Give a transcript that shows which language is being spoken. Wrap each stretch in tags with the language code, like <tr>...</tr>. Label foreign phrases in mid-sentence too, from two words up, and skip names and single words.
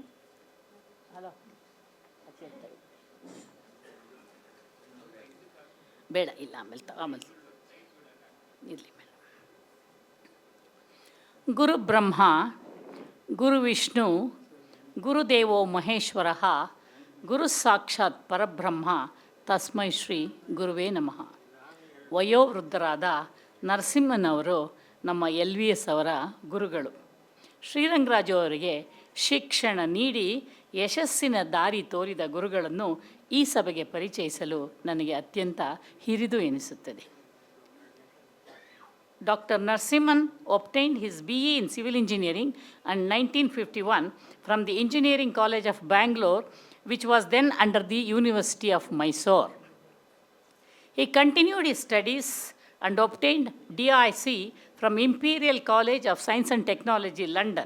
<kn>ಹಲೋ, ಆ ಚೇರ್ ತೆಗೆದು ಬೇಡ, ಇಲ್ಲ ಆಮೇಲೆ ಇರಲಿ ಮೇಡಮ್.</kn> <sa>ಗುರು ಬ್ರಹ್ಮ ಗುರು ವಿಷ್ಣು ಗುರುದೇವೋ ಮಹೇಶ್ವರ ಗುರು ಸಾಕ್ಷಾತ್ ಪರಬ್ರಹ್ಮ ತಸ್ಮೈ ಶ್ರೀ ಗುರುವೇ ನಮಃ.</sa> <kn>ವಯೋವೃದ್ಧರಾದ ನರಸಿಂಹನವರು ನಮ್ಮ LVS ಅವರ ಗುರುಗಳು. ಶ್ರೀರಂಗರಾಜು ಅವರಿಗೆ ಶಿಕ್ಷಣ ನೀಡಿ ಯಶಸ್ಸಿನ ದಾರಿ ತೋರಿದ ಗುರುಗಳನ್ನು ಈ ಸಭೆಗೆ ಪರಿಚಯಿಸಲು ನನಗೆ ಅತ್ಯಂತ ಹಿರಿದು ಎನಿಸುತ್ತದೆ.</kn> <en>Dr. Narasimhan obtained his BE in Civil Engineering in 1951 from the Engineering College of Bangalore, which was then under the University of Mysore. He continued his studies and obtained DIC from Imperial College of Science and Technology, London.</en>